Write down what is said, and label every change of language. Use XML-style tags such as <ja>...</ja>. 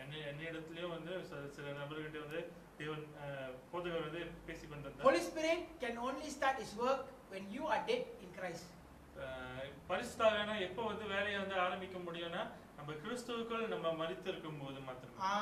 <ta>என்னிடத்துலயும் வந்து சில நபர்கிட்ட வந்து தேவன் போதகர் வந்து பேசிக் கொண்டிருந்தார்.</ta> <en>Holy Spirit can only start his work when you are dead in Christ.</en> <ta>பரிசுத்தாவியானவர் எப்போ வந்து வேலையை வந்து ஆரம்பிக்க முடியும்னா நம்ம கிறிஸ்துவுக்குள் நம்ம மரித்து இருக்கும்போது மட்டுமே.</ta>